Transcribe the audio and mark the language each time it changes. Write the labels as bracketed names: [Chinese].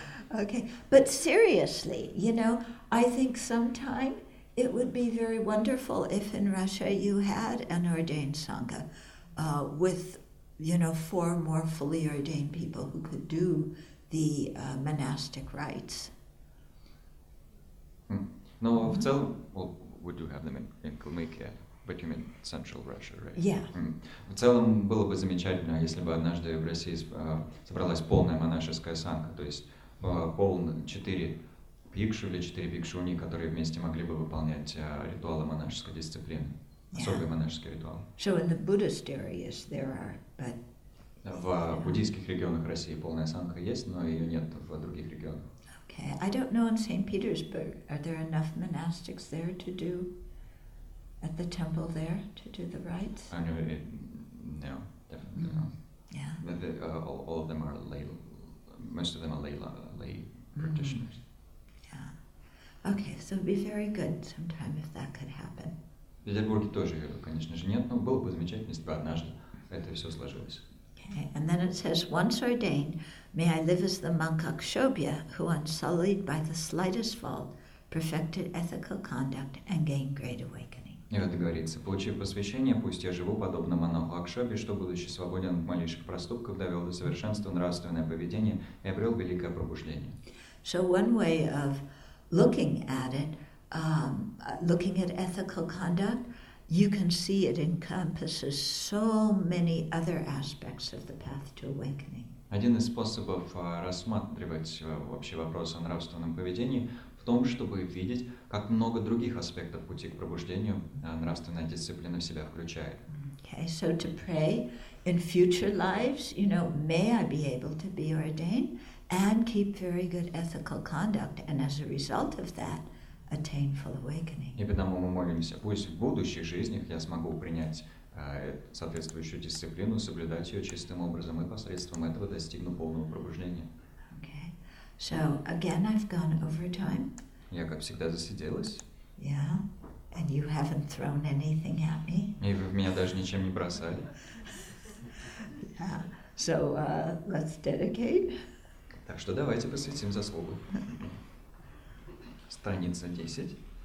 [English] Okay, but seriously, you know, I think sometime it would be very wonderful if in Russia you had an ordained Sangha with, you know, 4 more fully ordained people who could do the monastic rites. [Russian] Но в целом, [English] well, we do have them in Kalmykia, but you mean Central Russia, right? Yeah. [Russian] В целом было бы замечательно, если бы однажды в России собралась полная монашеская санга, то есть 4 пикшу или 4 пикшуни, которые вместе могли бы выполнять ритуалы монашеской дисциплины, особые монашеские ритуалы. [English] So in the Buddhist areas there are, but... [Russian] В буддийских регионах России полная санга есть, но ее нет в других регионах. [English] Okay, I don't know in St. Petersburg, are there enough monastics there to do, at the temple there, to do the rites? No, definitely not. Yeah. All of them are lay, most of them are lay practitioners. Yeah. Okay, so it'd be very good sometime if that could happen. [Russian] В Петербурге тоже, конечно же, нет, но было бы замечательно, если бы однажды это все сложилось. [English] Okay, and then it says, once ordained, may I live as the monk Akshobhya, who unsullied by the slightest fault, perfected ethical conduct and gained great awakening. [Russian] И вот говорится, получив посвящение, пусть я живу подобно монаху Акшобе, что, будучи свободен от малейших проступков, довел до совершенства нравственное поведение и обрел великое пробуждение. [English] So one way of looking at it, looking at ethical conduct, you can see it encompasses so many other aspects of the path to awakening. [Russian] Один из способов рассматривать вообще вопрос о нравственном поведении в том, чтобы видеть, как много других аспектов пути к пробуждению нравственная дисциплина в себя включает. [English] Okay, so to pray in future lives, you know, may I be able to be ordained and keep very good ethical conduct, and as a result of that, attain full awakening. [Russian] И потому мы молимся, пусть в будущих жизнях я смогу принять соответствующую дисциплину, соблюдать ее чистым образом, и посредством этого достигну полного пробуждения. [English] Okay, so again I've gone over time. [Russian] Я, как всегда, засиделась. [English] Yeah, and you haven't thrown anything at me. [Russian] И вы в меня даже ничем не бросали. [English] Yeah, so let's dedicate. [Russian] Так что давайте посвятим заслугу. Страница 10.